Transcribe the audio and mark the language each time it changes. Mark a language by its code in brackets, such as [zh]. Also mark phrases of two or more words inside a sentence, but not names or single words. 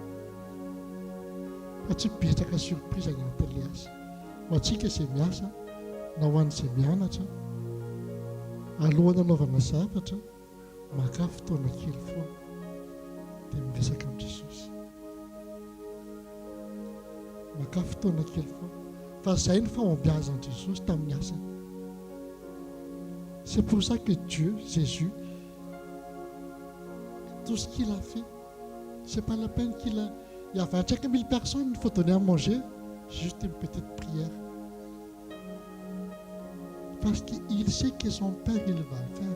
[mg] Fa tsy betsaka surprise agnatin'le asa ho antsika izay miasa na ho an'izay mianatra alohan'ny anaovana zavatra maka fotoana kely foana dia miresaka amin'i Jesosy. Maka fotoana kely foana fa izay ny fahombiazan'i Jesosy tamin'ny asany. [fr] C'est pour ça que Dieu, Jésus, tout ce qu'il a fait, c'est pas la peine qu'il a. Il y a 25 000 personnes, il faut donner à manger, juste une petite prière. Parce qu'il sait que son Père, il va le faire.